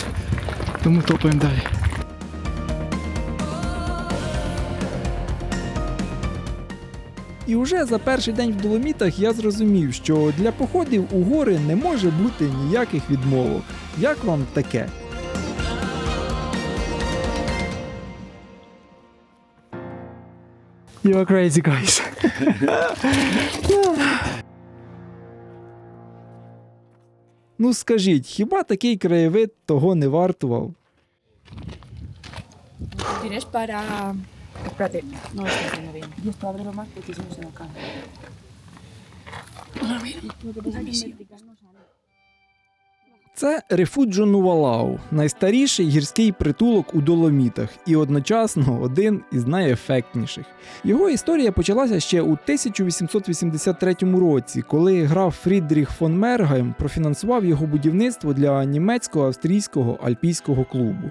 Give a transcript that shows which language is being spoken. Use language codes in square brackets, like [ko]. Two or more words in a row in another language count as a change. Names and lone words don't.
[uk] Тому топаємо далі. І уже за перший день в Доломітах я зрозумів, що для походів у гори не може бути ніяких відмовок. Як вам таке? [en] You are crazy, guys. [uk] Ну скажіть, хіба такий краєвид того не вартував? [es] Tienes para. Espérate, no lo estoy haciendo bien. Y esto ábrelo más porque si no se me cae. A ver, lo que pasa es que explicar no sale. [uk] Це Рефуджо Нувалау, найстаріший гірський притулок у Доломітах і одночасно один із найефектніших. Його історія почалася ще у 1883 році, коли граф Фрідріх фон Мергайм профінансував його будівництво для німецько-австрійського альпійського клубу.